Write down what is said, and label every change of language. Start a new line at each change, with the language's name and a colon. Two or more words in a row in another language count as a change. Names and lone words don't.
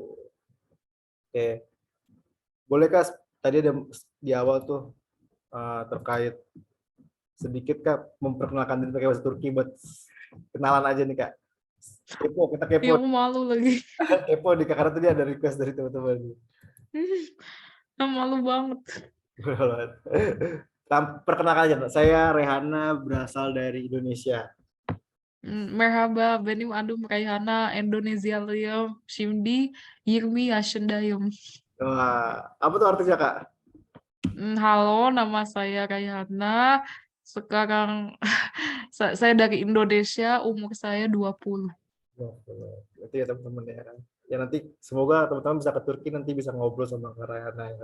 Indonesian: Oke, boleh Kak, tadi ada di awal tuh terkait sedikit Kak memperkenalkan diri pakai bahasa Turki buat kenalan aja nih Kak. Kepo, kita Ya kepo. aku malu lagi. Kepo di Kak, karena tadi ada request dari teman-teman. Malu banget. Perkenalkan aja, saya Rehana, berasal dari Indonesia.
Turkish: Merhaba, benim adım Reyhana, Endonezyalıyım. Şimdi 20 yaşındayım.
Indonesian: Wah, apa tuh artinya Kak? Halo, nama saya Rayhana. Sekarang saya dari Indonesia, umur saya 20. Berarti ya teman-teman ya. Ya nanti semoga teman-teman bisa ke Turki, nanti bisa ngobrol sama Kak Rayhana ya.